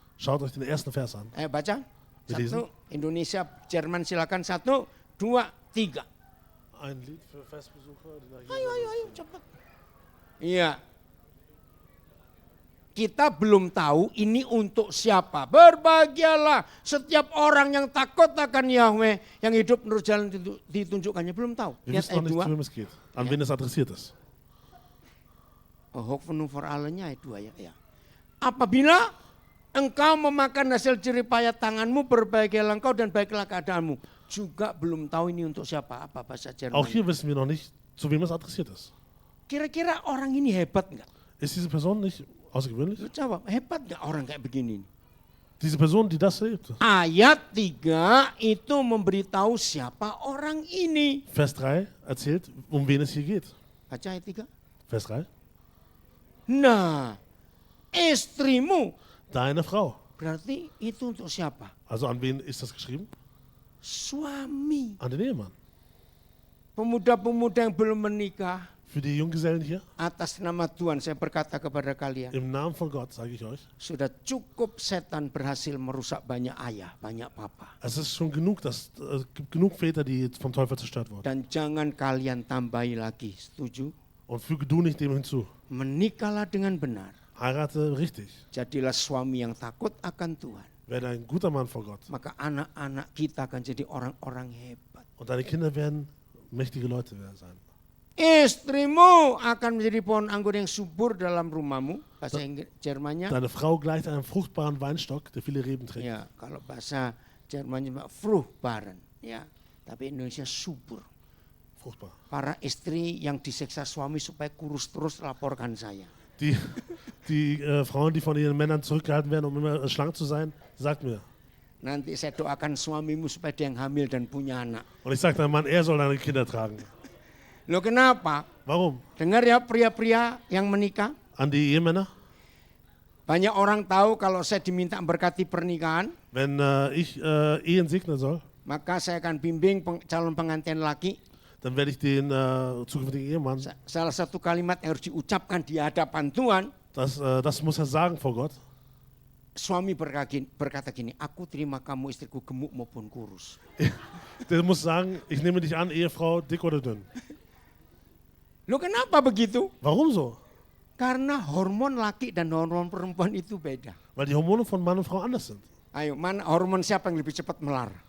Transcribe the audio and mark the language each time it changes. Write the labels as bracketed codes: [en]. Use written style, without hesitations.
[de] Schaut euch den ersten Vers an. [id] Ayo baca. [de] Wir lesen. [id] 1, Indonesia, Jerman silakan. 1, 2, 3. [de] Ein Lied für Festbesucher. Die nach [id] Ayo, cepat. Iya. Kita belum tahu ini untuk siapa. Berbahagialah setiap orang yang takut akan Yahweh, yang hidup menurut jalan ditunjukkannya. Belum tahu. [de] Wir [id] Lihat [de] wissen noch [id] ayat [de] nicht, [id] 2. [de] zu wem es geht, an wen es adressiert ist. [id] Hoffnung for allen-nya ayat 2 ya. Apabila engkau memakan hasil jeripayah tanganmu, berbahagialah engkau dan baiklah keadaanmu. Juga belum tahu ini untuk siapa. Apa bahasa Jerman. [de] Auch hier wissen wir noch nicht, zu wem es adressiert ist. [id] Kira-kira orang ini hebat nggak? [de] Ist diese Person nicht außergewöhnlich? [id] Lu jawab, hebat nggak orang kayak begini? [de] Diese Person, die das lebt. [id] Ayat 3 itu memberitahu siapa orang ini. [de] Vers 3 erzählt, um wen es hier geht. [id] Baca ayat 3. [de] Vers 3. [id] Nah, istrimu. [de] Deine Frau. [id] Berarti itu untuk siapa? [de] Also an wen ist das geschrieben? [id] Suami. [de] An den Ehemann. [id] Pemuda-pemuda yang belum menikah, [de] Für die Junggesellen hier, [id] atas nama Tuhan saya berkata kepada kalian, [de] im Namen von Gott sage ich euch, [id] sudah cukup setan berhasil merusak banyak ayah, banyak papa. [de] es ist schon genug, es gibt genug Väter, die vom Teufel zerstört wurden. [id] Dan jangan kalian tambahi lagi, setuju? [de] Und füge du nicht dem hinzu. [id] Menikahlah dengan benar. [de] Heirate richtig. [id] Jadilah suami yang takut akan Tuhan. [de] Werde ein guter Mann vor Gott. [id] Maka anak-anak kita akan jadi orang-orang hebat. [de] Und deine Kinder werden mächtige Leute sein. [id] Istrimu akan menjadi pohon anggur yang subur dalam rumahmu. Bahasa Inggris, Jermannya. [de] Deine Frau gleicht einem fruchtbaren Weinstock, der viele Reben trägt. [id] Ya, kalau bahasa Jermannya Fruchtbaren. Ya, tapi Indonesia subur. [de] Fruchtbar. [id] Para istri yang disiksa suami supaya kurus terus laporkan saya. [de] Die Frauen, die von ihren Männern zurückgehalten werden, um immer schlank zu sein, sagt mir. [id] Nanti saya doakan suamimu supaya dia yang hamil dan punya anak. [de] Und ich sage deinem Mann, er soll deine Kinder tragen. [id] Loh kenapa? [de] Warum? [id] Dengar ya pria-pria yang menikah. [de] An die Ehemänner, [id] Banyak orang tahu kalau saya diminta berkati pernikahan, [de] wenn ich Ehen segnen soll, [id] maka saya akan bimbing calon pengantin laki. [de] dann werde ich den zukünftigen Ehemann, [id] Salah satu kalimat yang harus diucapkan di hadapan Tuhan, [de] das muss er sagen vor Gott. [id] suami berkata gini, aku terima kamu istriku gemuk maupun kurus. [de] Der muss sagen, ich nehme dich an, Ehefrau, dick oder dünn. [id] Loh kenapa begitu? [de] Warum so? [id] Karena hormon laki dan hormon perempuan itu beda. [de] Weil die Hormone von Mann und Frau anders sind. [id] Ayo, mana hormon siapa yang lebih cepat melar?